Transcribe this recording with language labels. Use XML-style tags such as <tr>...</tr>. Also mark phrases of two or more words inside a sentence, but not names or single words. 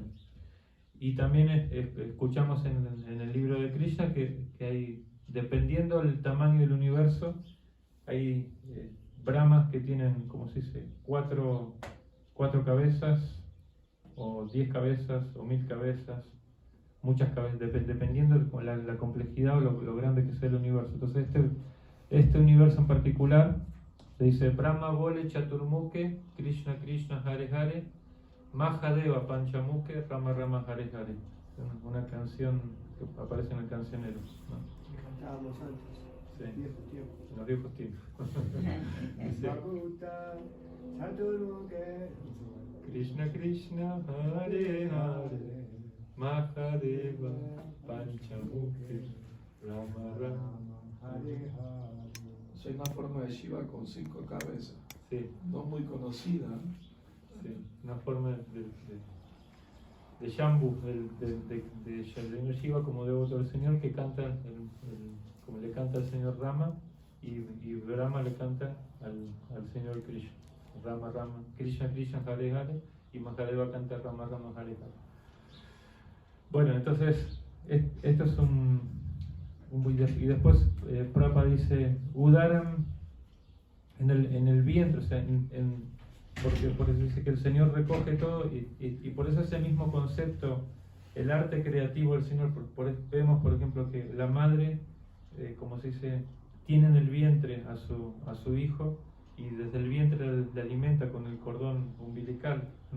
<es>Y también escuchamos en el libro de Krishna que hay, dependiendo del tamaño del universo, hay Brahmas que tienen, como se dice, 4 cabezas, o 10 cabezas, o 1000 cabezas, muchas cabezas, dependiendo de la complejidad o lo grande que sea el universo. Entonces este universo en particular se dice</es> <bn>ব্রহ্মা বলে চতুর্মুখে কৃষ্ণ কৃষ্ণ হরে হরে মহাদেব পঞ্চমুখে রাম রাম হরে হরে.</bn> <es>Una canción que aparece en el cancionero, ¿no? Que cantábamos antes, Sí. en En los viejos tiempos. Dice,</es> <bn>ভাগবত চতুর্মুখে কৃষ্ণ কৃষ্ণ হরে হরে মহাদেব পঞ্চমুখে রাম রাম হরে হরে.</bn> <es>Soy una forma de Shiva con 5 cabezas, Sí, no muy conocida. sí, una forma de Shambhu, de Señor Shiva como devoto del Señor, que canta como le canta al Señor Rama, y Brahma le canta al Señor Krishna. Rama Rama, Krishna Krishna Hare Hare, y Mahadeva canta Rama Rama Hare Hare. Bueno, entonces esto es y después Prabhupada dice Udaram en el vientre, o sea, porque por eso dice que el Señor recoge todo, y por eso ese mismo concepto, el arte creativo del Señor, vemos por ejemplo que la madre, como se dice, tiene en el vientre a su hijo, y desde el vientre le alimenta con el cordón umbilical, ¿no?</es>